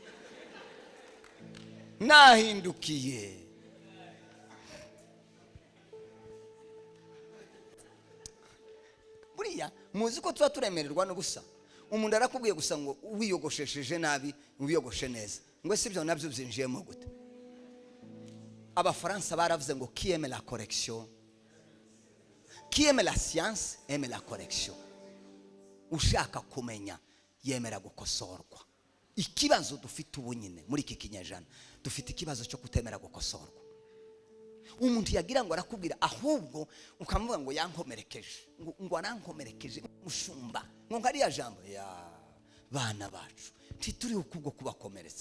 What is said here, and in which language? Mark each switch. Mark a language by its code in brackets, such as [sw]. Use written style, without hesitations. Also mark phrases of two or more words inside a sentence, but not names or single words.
[rw] Nahindukiye buriya muzi ko tuba turemererwa n'ubusa. Umuntu arakubwiye gusa ngo wiyogoshesheje nabi ubiyogoshe neza, ngo si byo nabyo byinjiyemo gute. Abafaransa baravuze ngo [fr] qui aime la correction, qui aime la science aime la correction. [rw] Ushaka kumenya yemera gukosorwa. Ikibazo dufite ubu nyine muri iki kinyejana, dufite ikibazo cyo kutemera gukosorwa. Umuntu yagira ngo arakubwira, ahubwo ukamuvuga ngo yankomerekeje, ngo arankomerekeje mushumba, ngo ngariya jambo ya bana bacu tituri ukubwo kubakomeretsa.